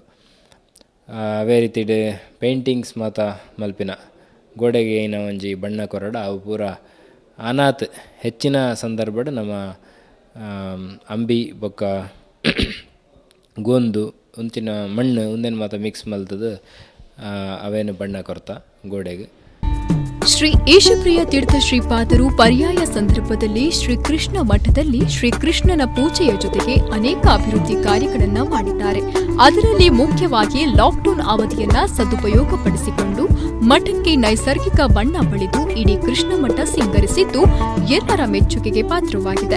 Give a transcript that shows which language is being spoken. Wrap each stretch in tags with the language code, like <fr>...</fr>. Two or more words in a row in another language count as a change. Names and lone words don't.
<tcy>ಅವೇ ರೀತಿಡ್ ಪೇಂಟಿಂಗ್ಸ್ ಮಾತ ಮಲ್ಪಿನ ಗೋಡೆಗೆ ಏನ ಒಂಜಿ ಬಣ್ಣ ಕೊರಡ ಅವು ಪೂರ ಅನಾಥ್ ಹೆಚ್ಚಿನ ಸಂದರ್ಭಡ್ ನಮ್ಮ ಅಂಬಿ ಬೊಕ್ಕ ಗೋಂದು ಉಂತಿನ ಮಣ್ಣು ಉಂದೇನು ಮಾತ ಮಿಕ್ಸ್ ಮಲ್ತದ ಅವೇನು ಬಣ್ಣ ಕೊರ್ತ ಗೋಡೆಗೆ.</tcy> <kn>ಶ್ರೀ ಈಶಪ್ರಿಯ ತೀರ್ಥ ಶ್ರೀಪಾದರು ಪರ್ಯಾಯ ಸಂದರ್ಭದಲ್ಲಿ ಶ್ರೀಕೃಷ್ಣ ಮಠದಲ್ಲಿ ಶ್ರೀಕೃಷ್ಣನ ಪೂಜೆಯ ಜೊತೆಗೆ ಅನೇಕ ಅಭಿವೃದ್ಧಿ ಕಾರ್ಯಗಳನ್ನು ಮಾಡಿದ್ದಾರೆ. ಅದರಲ್ಲಿ ಮುಖ್ಯವಾಗಿ ಲಾಕ್ಡೌನ್ ಅವಧಿಯನ್ನ ಸದುಪಯೋಗಪಡಿಸಿಕೊಂಡು ಮಠಕ್ಕೆ ನೈಸರ್ಗಿಕ ಬಣ್ಣ ಬಳಿದು ಇಡೀ ಕೃಷ್ಣ ಮಠ ಸಿಂಗರಿಸಿದ್ದು ಎಲ್ಲರ ಮೆಚ್ಚುಗೆಗೆ ಪಾತ್ರವಾಗಿದೆ.</kn>